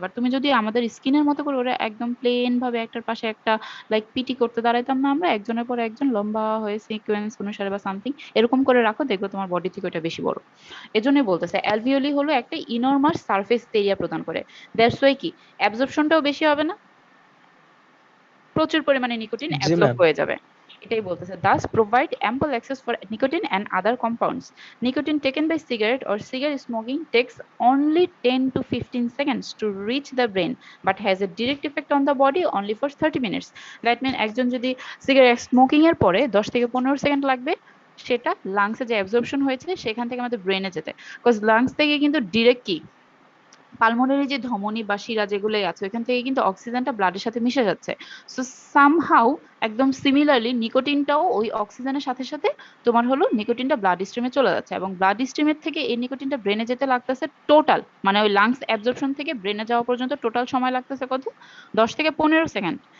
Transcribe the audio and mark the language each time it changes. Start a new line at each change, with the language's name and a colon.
Bangla: But তুমি যদি আমাদের স্কিনের মতো করে ওরা একদম প্লেন ভাবে একটার পাশে একটা লাইক পিটি করতে দাঁড়াইতাম না আমরা, একজনের পর একজন লম্বা হয়ে সিকোয়েন্স অনুসারে বা সামথিং এরকম করে রাখো, দেখবে তোমার বডি থেকে ওটা বেশি বড়। এজন্যই বলতেছে অ্যালভিওলি হলো একটা ইনর্মাস সারফেস এরিয়া প্রদান করে।
English: that's why
Bangla: কি অ্যাবজর্পশনটাও বেশি হবে না, প্রচুর পরিমাণে নিকোটিন জি অ্যাবজর্ব ম্যাম। হয়ে যাবে। এটাই বলতেছে
English: thus provide ample access for nicotine and other compounds. Nicotine taken by cigarette or cigarette smoking takes only 10 to 15 seconds to reach the brain but has a direct effect on the body only for 30 minutes. That means
Bangla: একজন যদি cigarette smoking এর পরে 10 থেকে 15 second লাগবে সেটা লাংসে যে absorption হয়েছে সেখান থেকে আমাদের ব্রেনে যেতে, বিকজ লাংস থেকে কিন্তু ডিরেক্ট কি পালমোনারি যে ধমনী বা শিরা যেগুলোই আছে ওইখান থেকে কিন্তু অক্সিজেনটা ব্লাডের সাথে মিশে যাচ্ছে। সো সামহাউ একদম সিমিলারলি নিকোটিনটাও ওই অক্সিজেনের সাথে সাথে তোমার হলো নিকোটিনটা ব্লাড স্ট্রিমে চলে যাচ্ছে এবং ব্লাড স্ট্রিমের থেকে এই নিকোটিনটা ব্রেনে যেতে লাগতেছে টোটাল, মানে ওই লাংস অ্যাবজর্পশন থেকে ব্রেনে যাওয়া পর্যন্ত টোটাল সময় লাগতেছে কত, 10 থেকে 15 সেকেন্ড।